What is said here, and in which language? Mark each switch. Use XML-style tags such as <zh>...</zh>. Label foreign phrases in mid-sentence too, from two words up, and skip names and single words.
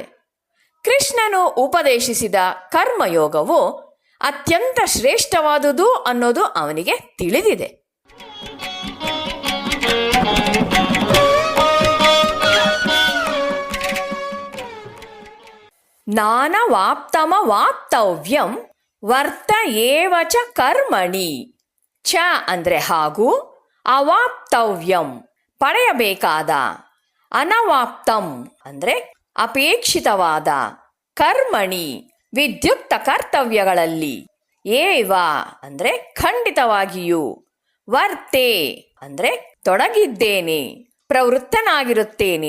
<kn>ಕೃಷ್ಣನು ಉಪದೇಶಿಸಿದ ಕರ್ಮಯೋಗವು ಅತ್ಯಂತ ಶ್ರೇಷ್ಠವಾದುದು ಅನ್ನೋದು ಅವನಿಗೆ ತಿಳಿದಿದೆ.</kn> <sa>ನಾನವಾಪ್ತಮವಾಪ್ತವ್ಯಂ ವರ್ತ ಏವ ಚ ಕರ್ಮಣಿ.</sa> <kn>ಚ ಅಂದರೆ ಹಾಗೂ, ಅವಾಪ್ತವ್ಯಂ ಪಡೆಯಬೇಕಾದ, ಅನವಾಪ್ತಂ ಅಂದರೆ ಅಪೇಕ್ಷಿತವಾದ, ಕರ್ಮಣಿ ವಿದ್ಯುಕ್ತ ಕರ್ತವ್ಯಗಳಲ್ಲಿ, ಏವ ಅಂದರೆ ಖಂಡಿತವಾಗಿಯೂ, ವರ್ತೆ ಅಂದರೆ ತೊಡಗಿದ್ದೇನೆ, ಪ್ರವೃತ್ತನಾಗಿರುತ್ತೇನೆ.</kn>